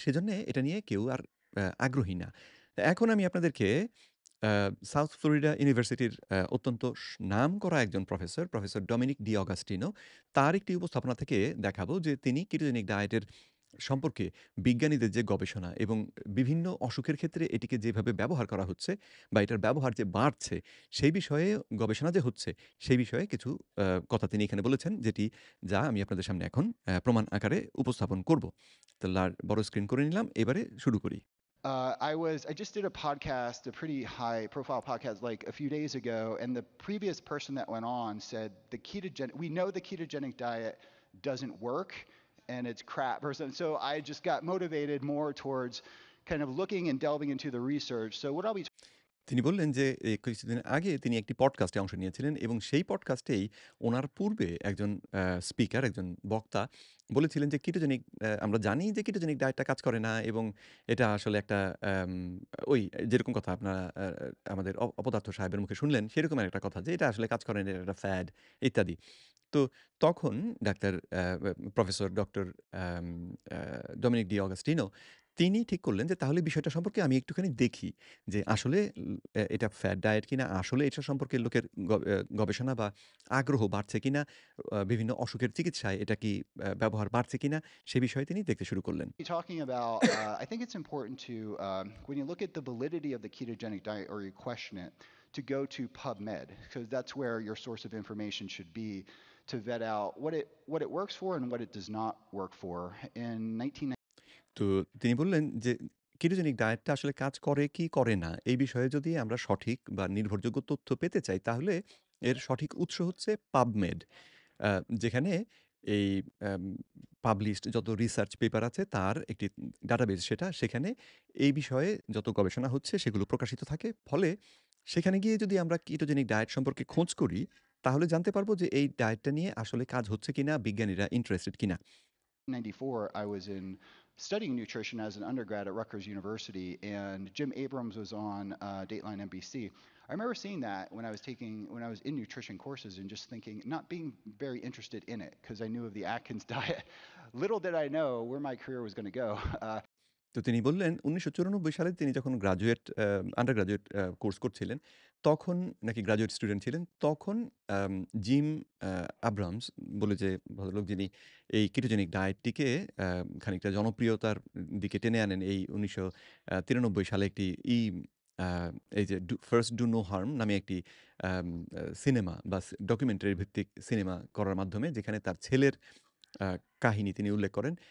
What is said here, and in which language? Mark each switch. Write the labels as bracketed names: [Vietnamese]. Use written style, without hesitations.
[Bangla] সেজন্যে এটা নিয়ে কেউ আর আগ্রহী না। তো এখন আমি আপনাদেরকে আ সাউথ ফ্লোরিডা ইউনিভার্সিটির অত্যন্ত নামকরা একজন প্রফেসর, প্রফেসর ডমিনিক ডি অগাস্টিনো, তার একটি উপস্থাপনা থেকে দেখাবো যে তিনি কিটোজেনিক ডায়েটের সম্পর্কে বিজ্ঞানীদের যে গবেষণা এবং বিভিন্ন অসুখের ক্ষেত্রে এটিকে যেভাবে ব্যবহার করা হচ্ছে বা এটার ব্যবহার যে বাড়ছে, সেই বিষয়ে গবেষণা যে হচ্ছে, সেই বিষয়ে কিছু কথা তিনি এখানে বলেছেন যা আমি আপনাদের সামনে এখন প্রমাণ আকারে উপস্থাপন করব। তো বড় স্ক্রিন করে নিলাম। এবারে শুরু করি। [English] I just did a podcast, a pretty high profile podcast like a few days ago, and the previous person that went on said we know the ketogenic diet doesn't work and it's crap or something. So I just got motivated more towards kind of looking and delving into the research. So what I'll be [Bangla] তিনি বললেন যে কিছুদিন আগে তিনি একটি পডকাস্টে অংশ নিয়েছিলেন এবং সেই পডকাস্টেই ওনার পূর্বে একজন স্পিকার, একজন বক্তা বলেছিলেন যে কিটোজেনিক আমরা জানি যে কিটোজেনিক ডায়েটটা কাজ করে না এবং এটা আসলে একটা আম ওই যেরকম কথা আপনারা আমাদের অপদার্থ সাহেবের মুখে শুনলেন সেরকম একটা কথা যে এটা আসলে কাজ করে না, এটা একটা ফ্যাড ইত্যাদি। তো তখন ডাক্তার প্রফেসর ডক্টর আম আ ডমিনিক ডি অগাস্টিনো তিনি ঠিক করলেন যে তাহলে বিষয়টা সম্পর্কে আমি একটুখানি দেখি যে আসলে এটা ফ্যাট ডায়েট কিনা, আসলে এটা সম্পর্কে লোকের গবেষণা বা আগ্রহ বাড়ছে কিনা, বিভিন্ন অসুখের চিকিৎসায় এটা কি ব্যবহার বাড়ছে কিনা, সে বিষয়ে তিনি দেখতে শুরু করলেন। [English] talking about, I think it's important to, when you look at the validity of the ketogenic diet or you question it, to go to PubMed, because that's where your source of information should be to vet out what it works for and what it does not work for. In 19 [Bangla] তো তিনি বললেন যে ketogenic ডায়েটটা আসলে কাজ করে কি করে না এই বিষয়ে যদি আমরা সঠিক বা নির্ভরযোগ্য তথ্য পেতে চাই তাহলে এর সঠিক উৎস হচ্ছে পাবমেড, যেখানে এই পাবলিশড যত রিসার্চ পেপার আছে তার একটি ডাটাবেস সেখানে এই বিষয়ে যত গবেষণা হচ্ছে সেগুলো প্রকাশিত থাকে। ফলে সেখানে গিয়ে যদি আমরা কিটোজেনিক ডায়েট সম্পর্কে খোঁজ করি তাহলে জানতে পারবো যে এই ডায়েটটা নিয়ে আসলে কাজ হচ্ছে কিনা, বিজ্ঞানীরা ইন্টারেস্টেড কিনা। [English] 1994, I was studying nutrition as an undergrad at Rutgers University, and Jim Abrams was on Dateline NBC. I remember seeing that when I was in nutrition courses and just thinking, not being very interested in it because I knew of the Atkins diet. Little did I know where my career was going to go. [Bangla] তো তিনি বললেন ১৯৯৪ সালে তিনি যখন under graduate course করছিলেন, তখন নাকি graduate student ছিলেন, তখন আম জিম আব্রামস বলে যে ভদ্রলোক যিনি এই কিটোজেনিক ডায়েটটিকে আ খানিকটা জনপ্রিয়তার দিকে টেনে আনেন এই ১৯৯৩ সালে একটি আ এই যে 'ফার্স্ট ডু নো হার্ম' নামে একটি আম আ সিনেমা বা ডকুমেন্টারি ভিত্তিক সিনেমা করার মাধ্যমে যেখানে তার ছেলের আ কাহিনী তিনি উল্লেখ করেন।